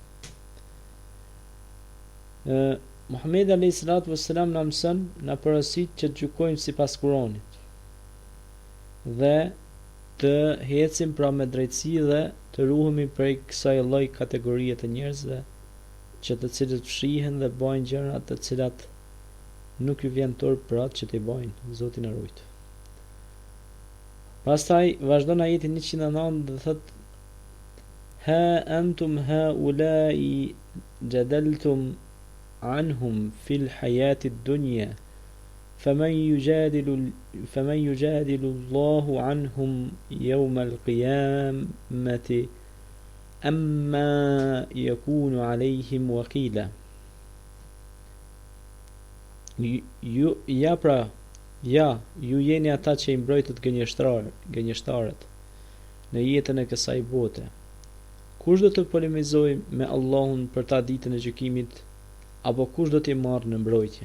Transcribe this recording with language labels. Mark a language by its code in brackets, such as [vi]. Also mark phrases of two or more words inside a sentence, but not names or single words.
[sq] Muhamedi [ar] عليه الصلاة والسلام [sq] na mëson, na porosit që të gjykojmë sipas Kuranit dhe të ecim pra me drejtësi dhe të ruhemi prej kësaj lloj kategorie të njerëzve që të cilët fshihen dhe bëjnë gjëra të cilat nuk ju vjen turp pra që t'i bëjnë, Zoti na ruaj. Pastaj vazhdon ajeti 109 dhe thot: [ar] ها أنتم هؤلاء جادلتم عنهم في الحياة الدنيا فمن يجادل الله عنهم يوم القيامة أما يكون عليهم وكيلا. [sq] Ju jeni ata që i mbrojtët gënjeshtarët në jetën e kësaj bote. Kush do të polemizojë me Allahun për ta ditën e gjykimit, apo kush do t'i marrë në mbrojtje?